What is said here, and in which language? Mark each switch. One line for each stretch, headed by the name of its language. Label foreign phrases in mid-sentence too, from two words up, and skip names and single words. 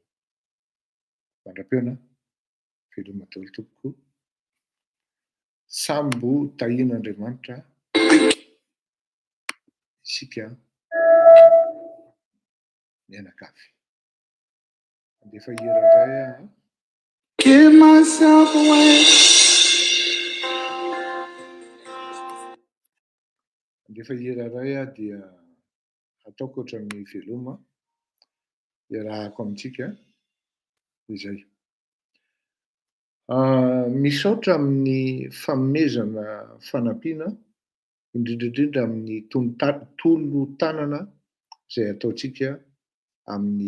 Malagasy: Mandram-peona, veloma daholo tompoko. Sambo tahian'Andriamanitra isika mianakavy. Andefa hira iray aho.
English: Give myself away.
Malagasy: Andefa hira iray aho dia ataoko ohatran'ny veloma iarahako amintsika izay. Misaotra amin'ny fanomezana fanampiana indrindraindrindra amin'ny tolo-tanana izay ataontsika amin'ny